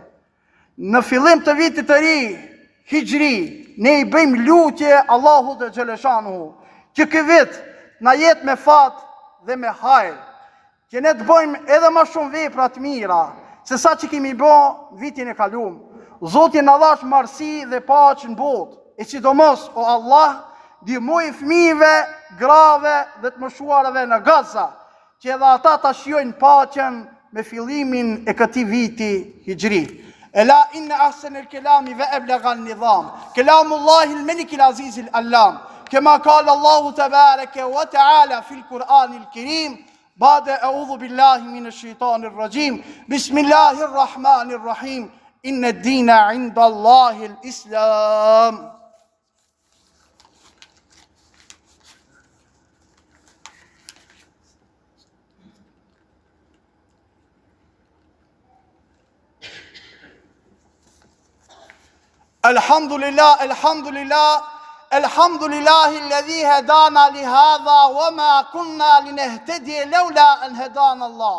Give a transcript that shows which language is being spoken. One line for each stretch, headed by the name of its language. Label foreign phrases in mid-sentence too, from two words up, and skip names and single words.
Albanian: Në fillim të vitit të ri, hijri, ne i bëjmë lutje Allahut dhe xhaleshanuhu që ky vit na jetë me fat dhe me hajër, që ne të bëjmë edhe më shumë vepra të mira se sa që kemi bë vitin e kaluar. Zoti na dhash marrësi dhe paqë në botë, e sidomos o Allah, ndihmoj fëmijëve, grave dhe të moshuarave në Gaza, që edhe ata ta shijojnë paqen me fillimin e këtij viti hijri.
Arabic: ألا إن أحسن الكلام وأبلغ النظام كلام الله الملك العزيز العلام كما قال الله تبارك وتعالى في القرآن الكريم بعد أعوذ بالله من الشيطان الرجيم بسم الله الرحمن الرحيم إن الدين عند الله الإسلام. الحمد لله الحمد لله الحمد لله الذي هدانا لهذا وما كنا لنهتدي لولا أن هدانا الله